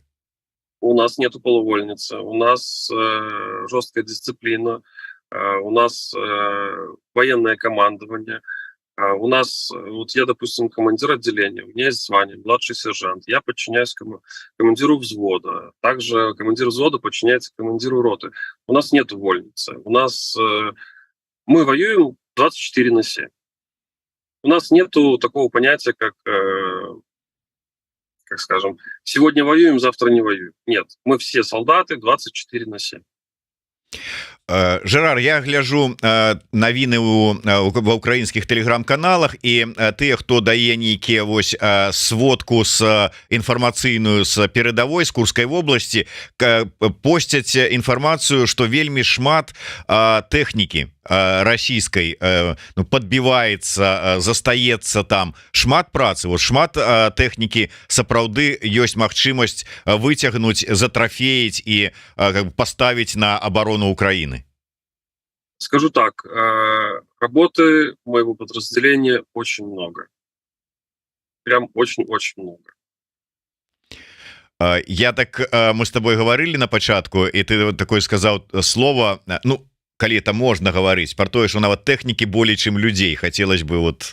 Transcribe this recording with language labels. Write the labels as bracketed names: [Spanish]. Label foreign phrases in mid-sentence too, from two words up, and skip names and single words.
[Russian] У нас нету полувольницы, у нас жесткая дисциплина, у нас военное командование, у нас, вот я, допустим, командир отделения, у меня есть звание, младший сержант, я подчиняюсь командиру взвода, также командир взвода подчиняется командиру роты. У нас нету вольницы, у нас мы воюем 24/7. У нас нету такого понятия, как скажем, сегодня воюем, завтра не воюем. Нет, мы все солдаты 24/7. [Belarusian] Жерар, я гляжу навіны ва украінскіх тэлеграм-каналах, і тыя, хто дае нейкія вось сводку з інфармацыйную з перадавой з Курскай вобласці, посцяць інфармацыю, што вельмі шмат тэхнікі расійскай подбіваецца, застаецца там, шмат працы, вот шмат тэхнікі, сапраўды ёсць магчымасць выцягнуць, затрафеіць і паставіць на абарону Украины. [Russian] Скажу так, работы моего подразделения очень много. Прям очень-очень много. Я так, мы с тобой говорили на початку, и ты вот такое сказал слово, ну, коли это можно говорить, про то, что нават техники более чем людей, хотелось бы вот...